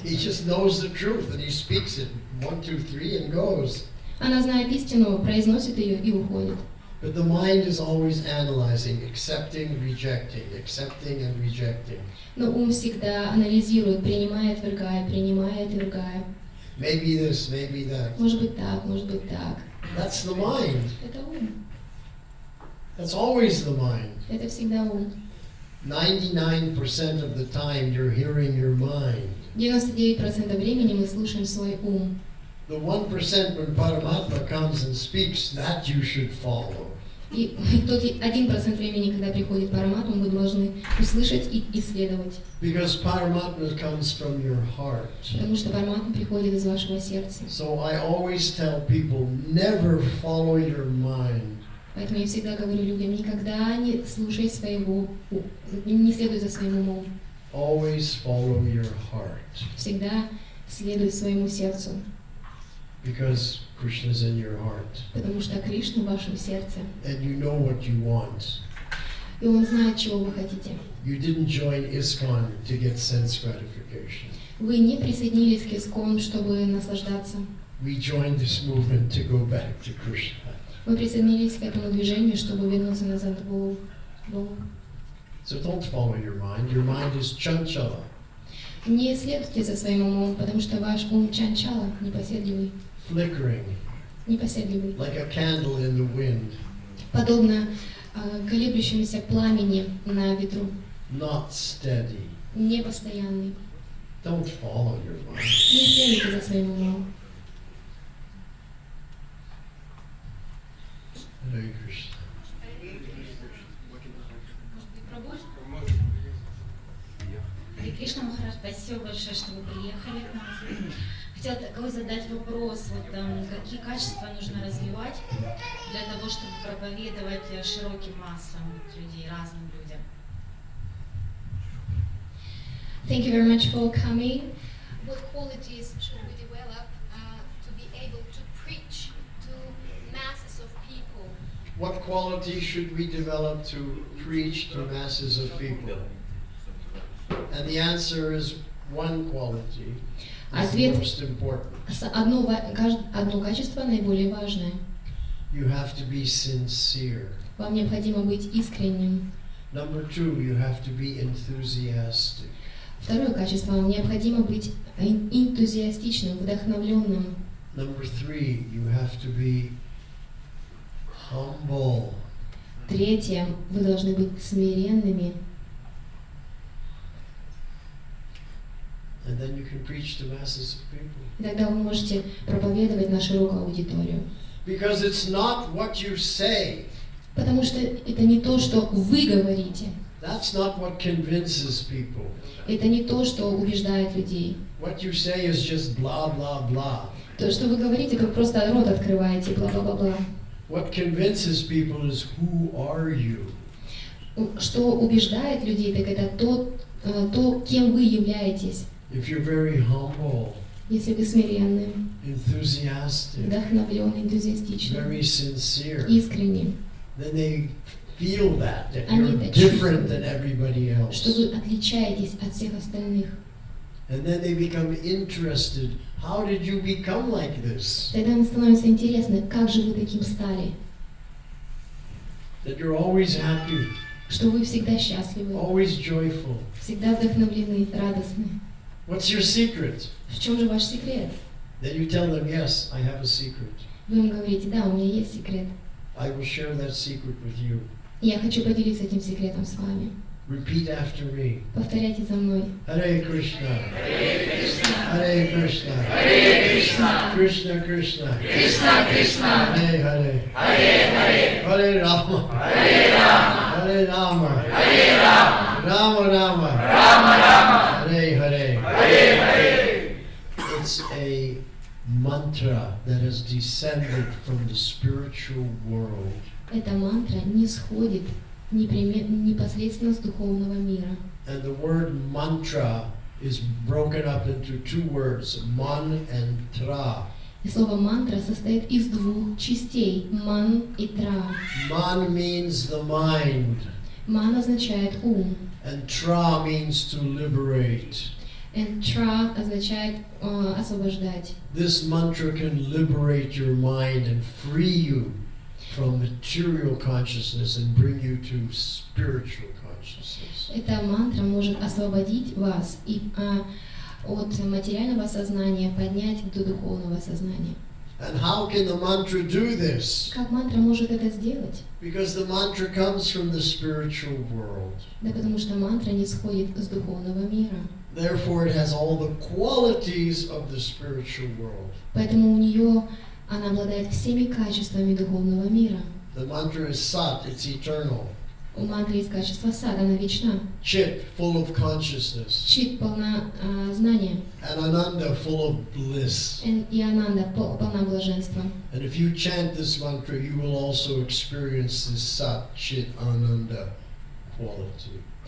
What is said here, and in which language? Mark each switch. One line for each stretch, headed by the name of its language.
English: He just knows the truth and he speaks it 1, 2, 3 and goes.
Russian: Она знает истину, произносит ее и уходит.
English: But the mind is always analyzing, accepting, rejecting, accepting and rejecting.
Russian: Но ум всегда анализирует, принимает, вергая.
English: Maybe this, maybe that.
Russian: Может быть так, может быть так.
English: That's the mind.
Russian: Это ум.
English: That's always the mind.
Russian: Это всегда ум.
English: 99% of the time you're hearing your mind.
Russian: 99% времени мы слушаем свой ум.
English: The 1% when Paramatma comes and speaks, that you should follow.
Russian: И тот 1% времени, когда приходит Параматма, мы должны услышать и исследовать.
English: Because Paramatma comes from your heart.
Russian: Потому что Параматма приходит из вашего сердца.
English: So I always tell people, never follow your mind.
Russian: Поэтому я всегда говорю людям, никогда не слушай своего, не следуй за своим умом.
English: Always follow your heart.
Russian: Всегда следуй своему сердцу.
English: Because Krishna is in your heart.
Russian: Потому что Кришна в вашем сердце.
English: And you know what you want.
Russian: И Он знает, чего вы хотите.
English: You didn't join ISKCON to get sense gratification.
Russian: Вы не присоединились к ИСККОН, чтобы наслаждаться.
English: We joined this movement to go back to Krishna.
Russian: Вы присоединились к этому движению, чтобы вернуться назад к Богу.
English: So don't follow your mind. Your mind is chanchala.
Russian: Не следуйте за своим умом, потому что ваш ум чанчала, непоседливый.
English: Flickering,
Russian: Непоседливый.
English: like a candle in the wind.
Russian: Подобно колеблющемуся пламени на ветру.
English: Not steady.
Russian: Непостоянный.
English: Don't follow your mind.
Russian: Не следуйте за своим умом.
English: Hare Krishna.
Russian: Харе Кришна, Махарадж, спасибо большое, что вы приехали к нам. Хотела такой задать вопрос, какие качества нужно развивать для того, чтобы проповедовать широким массам людей, разным людям.
English: Thank you very much for coming. What qualities should we develop to be able to preach to masses of people? What quality should we develop to preach to masses of people? And the answer is one quality is the
Russian: Ответ
English: most important.
Russian: одно качество наиболее важное.
English: You have to be sincere.
Russian: Вам необходимо быть искренним.
English: Number two, you have to be enthusiastic.
Russian: Второе качество, вам необходимо быть энтузиастичным, вдохновленным.
English: Number three, you have to be humble.
Russian: Третье, вы должны быть смиренными.
English: And then you can preach to masses of people.
Russian: И тогда вы можете проповедовать на широкую аудиторию.
English: Because it's not what you say.
Russian: Потому что это не то, что вы говорите.
English: That's not what convinces people.
Russian: Это не то, что убеждает людей.
English: What you say is just blah, blah, blah.
Russian: То, что вы говорите, как просто рот открываете, бла-бла-бла-бла.
English: What convinces people is who are you?
Russian: Что убеждает людей, так это то, кем вы являетесь.
English: If you're very humble,
Russian: Если вы смиренны,
English: enthusiastic,
Russian: вдохновленны, энтузиастичны,
English: very sincere,
Russian: искренни,
English: then they feel that
Russian: Они
English: you're
Russian: это
English: different than everybody
Russian: что
English: else.
Russian: вы отличаетесь от всех остальных.
English: And then they become interested. How did you become like this?
Russian: Тогда им становится интересно, как же вы таким стали,
English: That you're always happy,
Russian: что вы всегда счастливы,
English: always joyful.
Russian: всегда вдохновлены, радостны.
English: What's your secret?
Russian: В чем же ваш секрет?
English: Then you tell them, yes, I have a secret.
Russian: Вы им говорите, да, у меня есть секрет.
English: I will share that secret with you.
Russian: Я хочу поделиться этим секретом с вами.
English: Repeat after me.
Russian: Повторяйте за мной.
Sanskrit: Hare Krishna. Hare Krishna. Krishna Krishna. Hare Hare. Hare Rama. Hare Rama. Rama Rama. Hare Hare.
English: It's a mantra that has descended from the spiritual world.
Russian: Эта мантра не сходит непосредственно с духовного мира.
English: And the word mantra is broken up into two words, man and tra.
Russian: И слово мантра состоит из двух частей – ман и тра.
English: Man means the mind,
Russian: Ман означает ум,
English: and tra means to liberate. and
Russian: тра означает освобождать.
English: This mantra can liberate your mind and free you from material consciousness and bring you to spiritual consciousness.
Russian: Эта мантра может освободить вас и от материального сознания поднять до духовного сознания.
English: And how can the mantra do this?
Russian: Как мантра может это сделать?
English: Because the mantra comes from the spiritual world.
Russian: Да потому что мантра не сходит с духовного мира.
English: Therefore, it has all the qualities of the spiritual world.
Russian: Поэтому у нее она обладает всеми качествами духовного мира.
English: The mantra is Sat, it's eternal.
Russian: У мантры есть качество сад, она вечна.
English: Chit, full of consciousness.
Russian: Чит полна знания.
English: And Ananda, full of bliss.
Russian: И ананда полна блаженства.
English: And if you chant this mantra, you will also experience this Sat, Chit, Ananda quality.